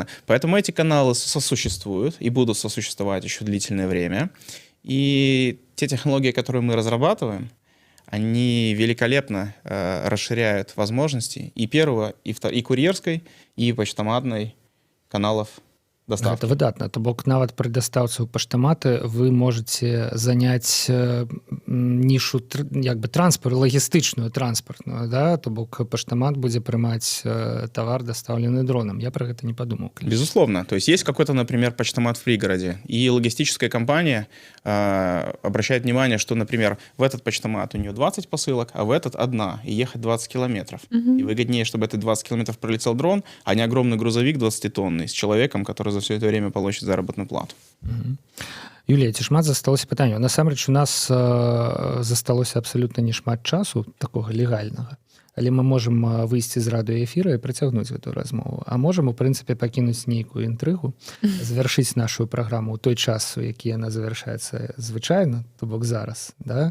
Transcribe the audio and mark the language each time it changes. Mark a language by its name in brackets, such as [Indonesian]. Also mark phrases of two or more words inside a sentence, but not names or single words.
[Russian] Поэтому эти каналы сосуществуют и будут сосуществовать еще длительное время. И те технологии, которые мы разрабатываем, они великолепно расширяют возможности и первого, и курьерской, и почтоматной каналов доставки. [Belarusian] Гэта выдатна. То бок нават пры дастаўцы ў паштаматы [Russian] вы можете [Belarusian] заняць нішу як бы логістычную транспартную, да? То бок паштамат будзе прымаць тавар, дастаўлены дроном. Я про гэта не подумал. [Russian] Безусловно. То есть какой-то, например, почтомат в пригороде, и логистическая компания обращает внимание, что, например, в этот почтомат у нее 20 посылок, а в этот одна, и ехать 20 километров. И выгоднее, чтобы этот 20 километров пролетел дрон, а не огромный грузовик 20-тонный с человеком, который за все это время получит заработную плату. [Belarusian] Юлія, ці шмат засталося пытанняў? Насамрэч, у нас засталося абсалютна не шмат часу такога легальнага, але мы можам выйсці з радыёэфіра і працягнуць гэтую размову. А можам, у прынцыпе, пакінуць нейкую інтрыгу, завяршыць нашу праграму ў той час, у які яна завяршаецца звычайна, то бок зараз, да?